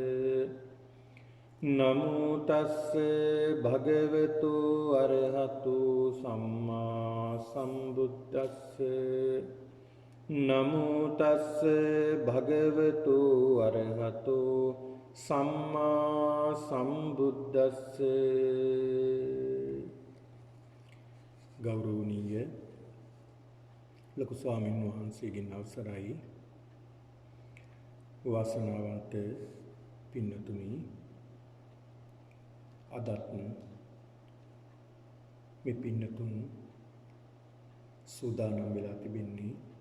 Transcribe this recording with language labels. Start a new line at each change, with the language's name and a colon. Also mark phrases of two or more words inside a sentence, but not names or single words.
Pali: නමෝ තස්ස භගවතු අරහතු සම්මා සම්බුද්දස්ස නමෝ තස්ස භගවතු අරහතු සම්මා සම්බුද්දස්ස
Sinhala: ගෞරවනීය ලොකු ස්වාමීන් වහන්සේගෙන් අවසරයි වාසනාවන්ත පින්නතුනි අදත් මේ පින්නතුන් සූදානම් වෙලා තිබෙන්නේ